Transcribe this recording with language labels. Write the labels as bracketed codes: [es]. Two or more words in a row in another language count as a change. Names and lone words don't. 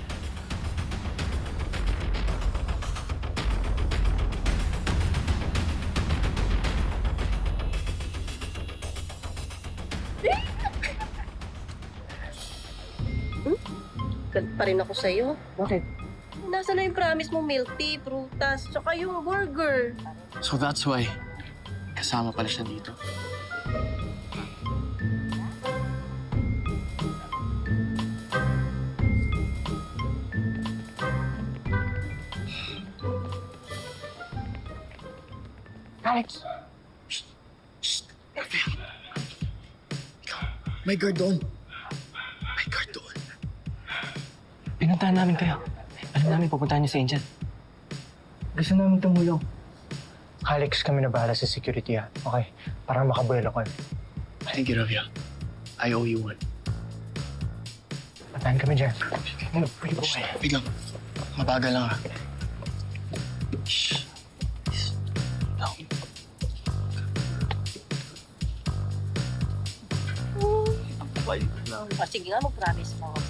[tl] Galit pa rin ako sa'yo. Bakit? Nasaan na yung promise mo, milk tea, prutas, tsaka yung burger? [en] So that's why [tl] kasama pala siya dito. Alex! May guard doon. May guard doon. Pinuntahan namin kayo. Alam namin pupuntahan niyo si Angel. Gusto namin tumulong. Alex, kami na bahala sa security ha. Okay? Para makabuelo ko. [en] Thank you, Ravia. I owe you one. [tl] Patahan kami dyan. Wait lang. Mabagal lang ha. Shh. Down. O, sige nga, mag-promise mo sa